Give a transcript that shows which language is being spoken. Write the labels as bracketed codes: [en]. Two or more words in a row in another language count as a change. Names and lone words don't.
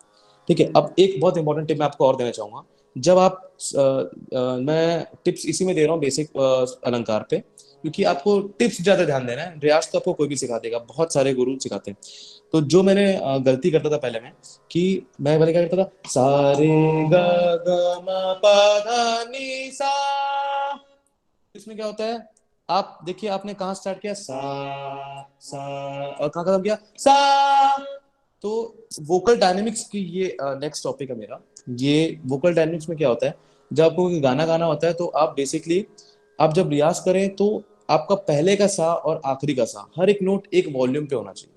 [hi] ठीक है, अब एक बहुत [en] important tip [hi] मैं आपको और देना चाहूंगा। जब आप मैं टिप्स इसी में दे रहा हूँ, बेसिक अलंकार पे, क्योंकि आपको टिप्स ज्यादा ध्यान देना है। रियाज तो आपको कोई भी सिखा देगा, बहुत सारे गुरु सिखाते हैं। तो जो मैंने गलती करता था पहले में, कि मैं पहले क्या करता था, सा रे ग ग म प ध नि सा। इसमें क्या होता है, आप देखिए आपने कहाँ स्टार्ट किया, सा सा, और कहाँ खत्म किया, सा। तो [en] vocal dynamics [hi] की ये [en] next topic [hi] है मेरा। ये [en] vocal dynamics [hi] में क्या होता है, जब आपको कोई गाना गाना होता है तो आप बेसिकली आप जब रियाज करें तो आपका पहले का सा और आखिरी का सा हर एक नोट एक वॉल्यूम पे होना चाहिए।